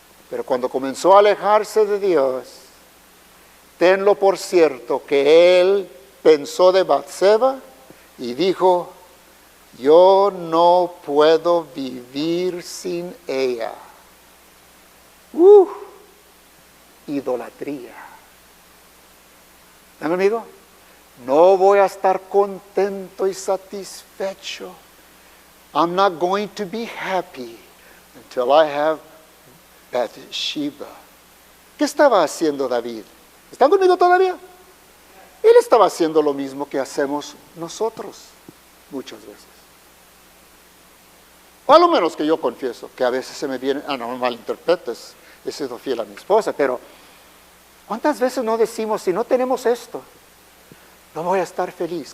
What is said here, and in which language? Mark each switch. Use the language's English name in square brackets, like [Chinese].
[Spanish] Pero cuando comenzó a alejarse de Dios, tenlo por cierto que él pensó de Batseba y dijo, yo no puedo vivir sin ella. Idolatría. ¿Están conmigo? No voy a estar contento y satisfecho. [English] I'm not going to be happy until I have Bathsheba. [Spanish] ¿Qué estaba haciendo David? ¿Están conmigo todavía? Él estaba haciendo lo mismo que hacemos nosotros muchas veces. O a lo menos que yo confieso, que a veces se me viene, no me malinterpretes, he sido fiel a mi esposa, pero ¿cuántas veces no decimos, si no tenemos esto, no voy a estar feliz?